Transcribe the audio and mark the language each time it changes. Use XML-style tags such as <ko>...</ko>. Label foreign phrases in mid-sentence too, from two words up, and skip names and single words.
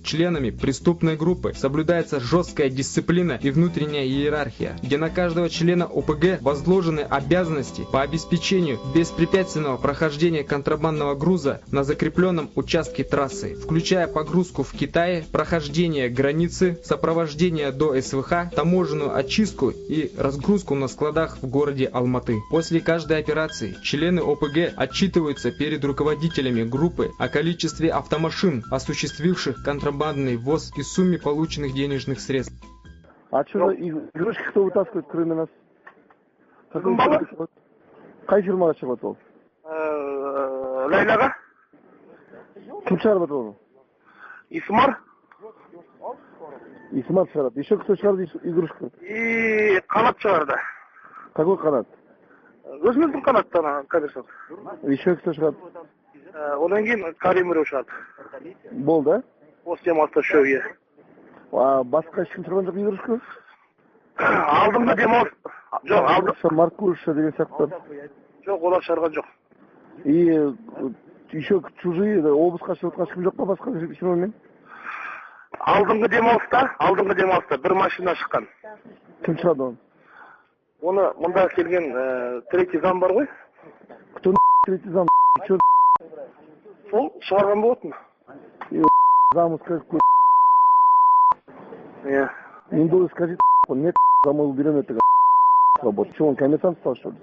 <ru>Членами преступной группы соблюдается жесткая дисциплина и внутренняя иерархия, где на каждого члена ОПГ возложены обязанности по обеспечению беспрепятственного прохождения контрабандного груза на закрепленном участке трассы, включая погрузку в Китае, прохождение границы, сопровождение до СВХ, таможенную очистку и разгрузку на складах в городе Алматы. После каждой операции члены ОПГ отчитываются перед руководителями группы о количестве автомашин, осуществивших контрабандный ввоз, и сумме полученных денежных средств. А что за игрушки кто вытаскивает, кроме нас?</ru> <kk>Қай фирмаға шығып ол? Лайлаға? Кім шығарып оны? Исмар. Исмар шығарады.</kk> <ru>Еще кто шығарды игрушку?</ru> <kk>И Қанат шығарды.</kk> <ru>Какой Қанат?</ru> <kk>Өзіміздің Қанаттан, конечно.</kk> <ru>Еще кто шығарды?</ru> <kk>Одан кейін Каримиров шығарды. Болды, а? Осы демалыста үшеуге. Басқа ешкім шығарған жоқ игрушку? Алдыңғы демалыс. Жоқ, алдыңғы. Маркуша деген сияқты. Жоқ, олар шығарған жоқ.</kk> <ru>И еще чужие</ru> <kk>облысқа шығып ешкім жоқ па басқа фирмамен? Алдыңғы демалыста бір машина шыққан. Кім шығарды оны? Оны мында келген</kk> <ru>третий зам</ru> <kk>бар ғой?</kk> <ru>Кто третий зам? Че</ru> <kk>Сол шығарған болатын.</kk> <ru>заму скажет,</ru> <kk>Иә.</kk> <ru>Индус скажет, нет, заму уберем это свободу. Че, он комендант стал, что ли?</ru>